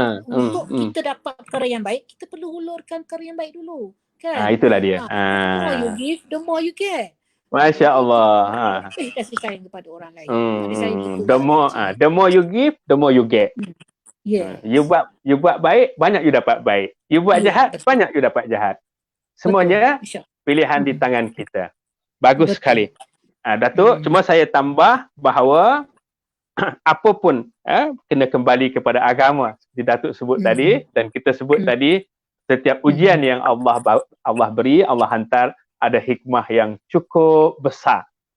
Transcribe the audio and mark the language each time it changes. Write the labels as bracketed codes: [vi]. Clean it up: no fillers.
[ms] Untuk kita dapat perkara yang baik, kita perlu hulurkan perkara yang baik dulu, kan? Itulah dia. [en] The more you give, the more you get. [ms] Masya Allah. Kasih sayang kepada orang lain. [en] The more you give, the more you get. [ms] You buat baik, banyak you dapat baik. You buat jahat, banyak you dapat jahat. Semuanya pilihan di tangan kita. Bagus sekali. Datuk, cuma saya tambah bahawa apapun kena kembali kepada agama, seperti Datuk sebut tadi dan kita sebut tadi, setiap ujian yang Allah beri, Allah hantar, ada hikmah yang cukup besar.